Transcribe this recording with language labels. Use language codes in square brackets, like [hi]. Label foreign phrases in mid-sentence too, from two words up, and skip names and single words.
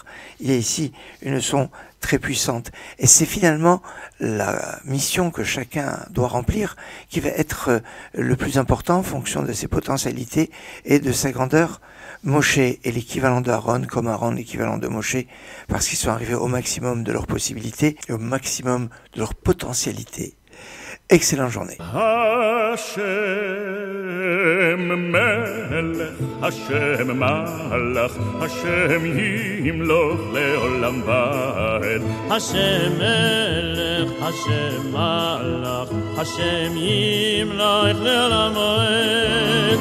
[fr] Il y a ici une leçon très puissante. Et c'est finalement la mission que chacun doit remplir qui va être le plus important en fonction de ses potentialités et de sa grandeur. Moshe est l'équivalent d'Aaron, comme Aaron l'équivalent de Moshe, parce qu'ils sont arrivés au maximum de leurs possibilités et au maximum de leurs potentialités. Excellente journée. [he] השם מלך, השם מלך, השם ימלוך לעולם ועד. השם מלך, השם מלך, השם ימלוך לעולם ועד.